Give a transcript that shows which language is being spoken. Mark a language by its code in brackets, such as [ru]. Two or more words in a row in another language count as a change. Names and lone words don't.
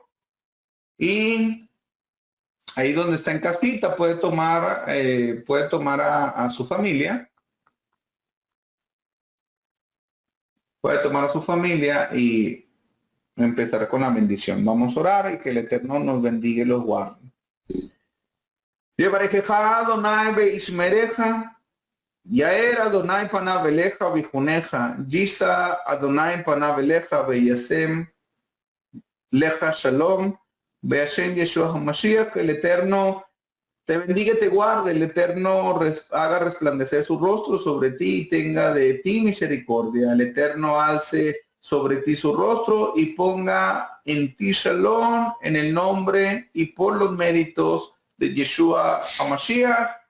[es] Y ahí donde está en casita puede tomar a su familia. Puede tomar a su familia y empezar con la bendición. Vamos a orar y que el Eterno nos bendiga y los guarde. [he] יברכך אדני וישמרך, יאר אדני פניו אליך ויחנך, ישא אדני פניו אליך וישם לך שלום, בשם ישוע המשיח. [es] El Eterno te bendiga y te guarde, el Eterno haga resplandecer su rostro sobre ti y tenga de ti misericordia. El Eterno alce sobre ti su rostro y ponga en ti shalom, en el nombre y por los méritos de Yeshua HaMashiach.